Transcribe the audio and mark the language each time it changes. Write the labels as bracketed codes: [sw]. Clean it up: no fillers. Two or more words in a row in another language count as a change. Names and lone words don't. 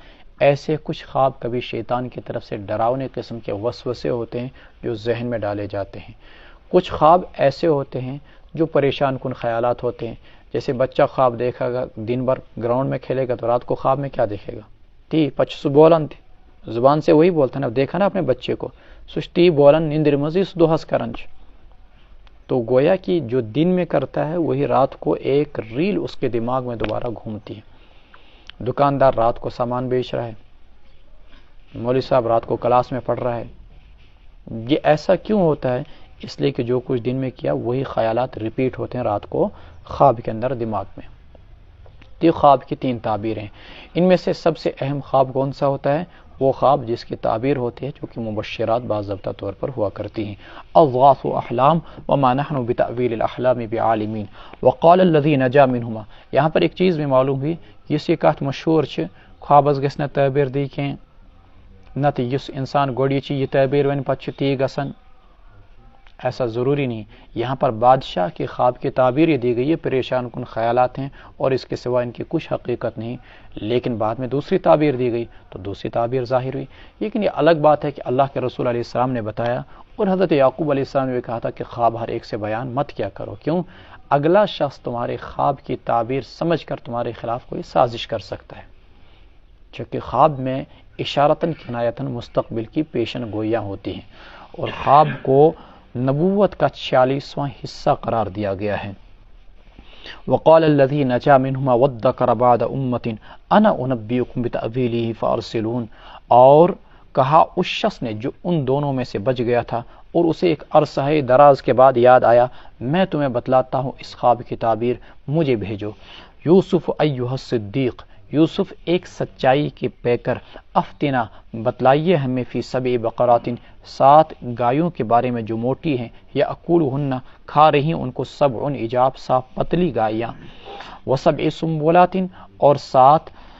[ur] ایسے کچھ خواب کبھی شیطان کی طرف سے ڈراؤنے قسم کے وسوسے ہوتے ہیں جو ذہن میں ڈالے جاتے ہیں۔ کچھ خواب ایسے ہوتے ہیں جو پریشان کن خیالات ہوتے ہیں، جیسے بچہ خواب دیکھا گا، دن بھر گراؤنڈ میں کھیلے گا تو رات کو خواب میں کیا دیکھے گا؟ [ks] تی پچسو بولن تھی، [ur] زبان سے وہی بولتا نا، دیکھا نا اپنے بچے کو، [ks] سستی بولن نندر مزیس دوہس کرنچ، [ur] تو گویا کہ جو دن میں کرتا ہے وہی رات کو ایک ریل اس کے دماغ میں دوبارہ گھومتی ہے۔ دکاندار رات کو سامان بیچ رہا ہے، مولوی صاحب رات کو کلاس میں پڑھ رہا ہے۔ یہ ایسا کیوں ہوتا ہے؟ اس لیے کہ جو کچھ دن میں کیا وہی خیالات ریپیٹ ہوتے ہیں رات کو خواب کے اندر دماغ میں۔ یہ خواب کی 3 تعبیریں، ان میں سے سب سے اہم خواب کون سا ہوتا ہے؟ وہ خواب جس کی تعبیر ہوتی ہے جو کہ مبشرات باضابطہ طور پر ہوا کرتی ہیں۔ [ar] اضغاث احلام وما نحن بتأویل الاحلام بعالمین وقال الذی نجا منہما، [ur] یہاں پر ایک چیز بھی معلوم ہوئی، [ks] یہ کہت مشہور چھ خوابس گژھِ نہ تعبیر دی کہیں نت یس انسان گوڑی چی یہ تعبیر ون پتہ تی گسن، [ur] ایسا ضروری نہیں۔ یہاں پر بادشاہ کے خواب کی تعبیر یہ دی گئی ہے، پریشان کن خیالات ہیں اور اس کے سوا ان کی کچھ حقیقت نہیں، لیکن بعد میں دوسری تعبیر دی گئی تو دوسری تعبیر ظاہر ہوئی۔ لیکن یہ الگ بات ہے کہ اللہ کے رسول علیہ السلام نے بتایا، اور حضرت یعقوب علیہ السلام نے بھی کہا تھا کہ خواب ہر ایک سے بیان مت کیا کرو، کیوں؟ اگلا شخص تمہارے خواب کی تعبیر سمجھ کر تمہارے خلاف کوئی سازش کر سکتا ہے، چونکہ خواب میں اشارتاً کنایتاً مستقبل کی پیشن گوئیاں ہوتی ہیں، اور خواب کو نبوت کا 46واں حصہ قرار دیا گیا ہے۔ [ar] وقال الذي نجا منهما وادكر بعد امة انا انبئكم بتأويله فارسلون، [ur] اور کہا اس شخص نے جو ان دونوں میں سے بچ گیا تھا اور اسے ایک عرصہ دراز کے بعد یاد آیا، میں تمہیں بتلاتا ہوں اس خواب کی تعبیر، مجھے بھیجو۔ یوسف [ar] ایھا الصدیق، [ur] یوسف ایک سچائی کے پیکر، افتنا بتلائیے ہمیں فی 7 بقرات 7 گایوں کے بارے میں جو موٹی ہیں، یا اکولہن کھا رہی ان کو 7 عجاف 7 پتلی گایاں، و7 سنبلات اور 7